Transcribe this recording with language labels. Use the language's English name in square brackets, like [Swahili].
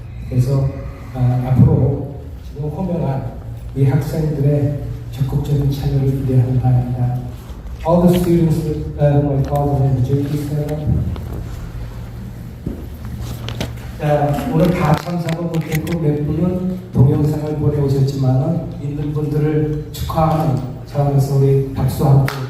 [Korean] 그래서 앞으로 지금 호명한 이 학생들의 적극적인 참여를 기대하는 바입니다. [English] All the students whom I called on the JP Center. [Korean] 자, 오늘 다 참석은 못했고 몇 분은 동영상을 보내오셨지만 있는 분들을 축하하는 차원에서 우리 박수 한번.